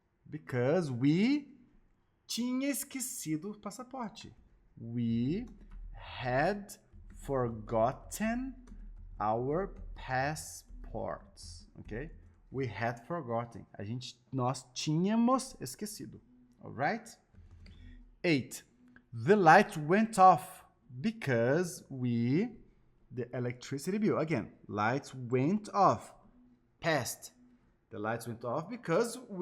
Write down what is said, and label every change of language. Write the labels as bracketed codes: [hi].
[en] Because we [pt] tinha esquecido o passaporte. [en] We had forgotten our passports. Okay? We had forgotten. [pt] Nós tínhamos esquecido. [en] Alright? 8. The light went off because the electricity bill. Again, lights went off. Past. The lights went off because